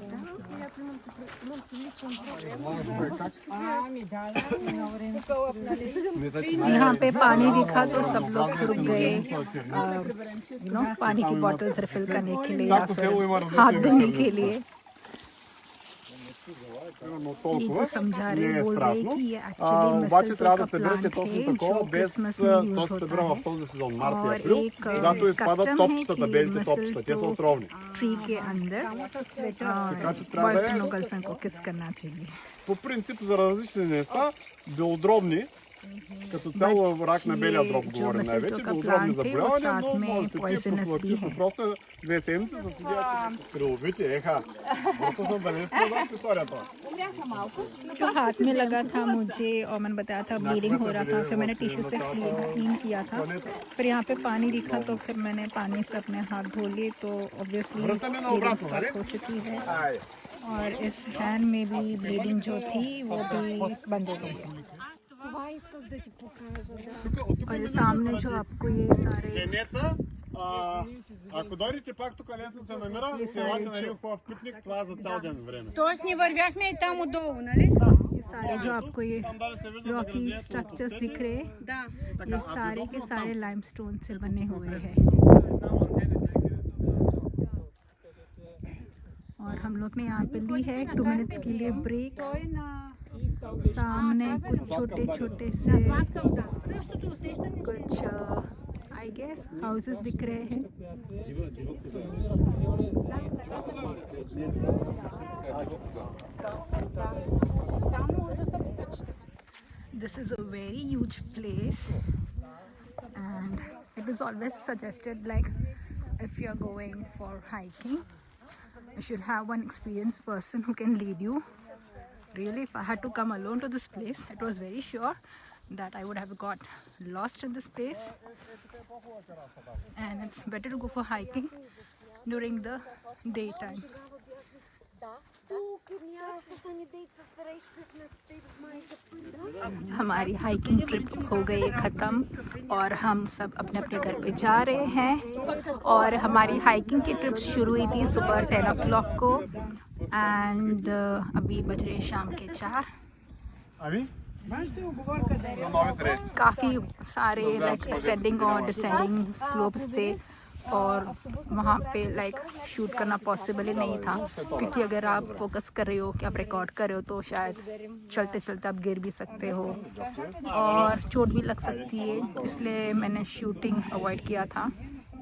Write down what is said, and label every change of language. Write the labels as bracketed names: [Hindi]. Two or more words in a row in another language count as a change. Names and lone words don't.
[Hindi] यहाँ पे पानी दिखा तो सब लोग रुक गए, पानी की [English] bottles refill [Hindi] करने के लिए या फिर हाथ धोने के लिए। ये जो समझा रहे, बोल रहे कि ये एक्चुअली [Bulgarian] обаче трябва да [Hindi] मिस्टर [Bulgarian] съберете [Hindi] का [Bulgarian] точно [Hindi] प्लांट [Bulgarian] такова, [Hindi] है जो [Bulgarian] без [Hindi] क्रिसमस में यूज [Bulgarian] то се събира в [Hindi] होता है। [Bulgarian] този сезон, март и [Hindi] और [Bulgarian] април, [Hindi] एक [Bulgarian] когато изпадат [Hindi] कस्टम है [Bulgarian] топчетата, [Hindi] कि [Bulgarian] белите топчета, те са [Hindi] मिसल [Bulgarian] отровни. [Hindi] ट्री के अंदर [Bulgarian] че трябва да е- [Hindi] बॉयफ्रेंड और गर्लफ्रेंड को किस करना चाहिए। [Bulgarian] По принцип за различни неща, белодробни, като цяло рак на белия дроб [Hindi] जो [Bulgarian] говорим [Hindi] मिसल [Bulgarian] най-вече, [Hindi] का [Bulgarian] белодробни [Hindi] प्लांट है वो [Bulgarian] заболявания, [Hindi] साथ [Bulgarian] но [Hindi] में [Bulgarian] може да се пие [Hindi] poisonous भी [Bulgarian] профилактично. [Hindi] है। [Bulgarian] Просто 2 седмици за седят приловити, еха. Просто съм да не спознат историята. [Hindi] जो हाथ में लगा था मुझे और मैंने बताया था ब्लीडिंग हो रहा था, फिर मैंने टिश्यू से क्लीन किया था। फिर यहाँ पे पानी दिखा तो फिर मैंने पानी से अपने हाथ धो लिए, तो ऑब्वियसली [Bulgarian] Връщаме на обратно, нали? [Hindi] हो चुकी है। [Bulgarian] Айде. [Hindi] और इस हैंड में भी ब्लीडिंग जो थी वो भी बंद हो गई है। और ये सामने जो आपको ये सारे [Bulgarian] Венеца, ако дойдете пак тук лесно се намира, елате на един хубав пикник, това за цял ден време. Тоест ни вървяхме и там отдолу, нали? [Hindi] ये सारे जो आपको ये [Bulgarian] Там дали се вижда [Hindi] रॉकी [Bulgarian] заграждението [Hindi] स्ट्रक्चर्स [Bulgarian] от [Hindi] दिख रहे हैं, [Bulgarian] Да. [Hindi] ये सारे के सारे लाइमस्टोन से बने हुए हैं। और हम लोग ने यहाँ पे ली है 2 मिनट्स के लिए ब्रेक। [Bulgarian] Той на [Hindi] सामने कुछ छोटे छोटे से [Bulgarian] същото усещане. [Hindi] कुछ [English] I guess houses [Hindi] दिख रहे हैं। [English] This is a very huge place, and it is always suggested, like if you're going for hiking, you should have one experienced person who can lead you. Really, if I had to come alone to this place, it was very sure that I would have got lost in this place, and it's better to go for hiking during the daytime. [Hindi] हमारी [English] hiking trip [Hindi] हो गई है ख़त्म और हम सब अपने अपने घर पे जा रहे हैं। और हमारी हाइकिंग की ट्रिप शुरू हुई थी सुबह 10 o'clock को, एंड अभी बज रहे शाम के 4। [Bulgarian] Ами? До нови срещи. [Hindi] काफ़ी सारे [English] like ascending [Hindi] और [English] descending slopes [Hindi] थे और वहाँ पे [English] like shoot [Hindi] करना पॉसिबल ही नहीं था, क्योंकि अगर आप फोकस कर रहे हो कि आप रिकॉर्ड कर रहे हो तो शायद चलते चलते आप गिर भी सकते हो और चोट भी लग सकती है, इसलिए मैंने [English] shooting avoid [Hindi] किया था।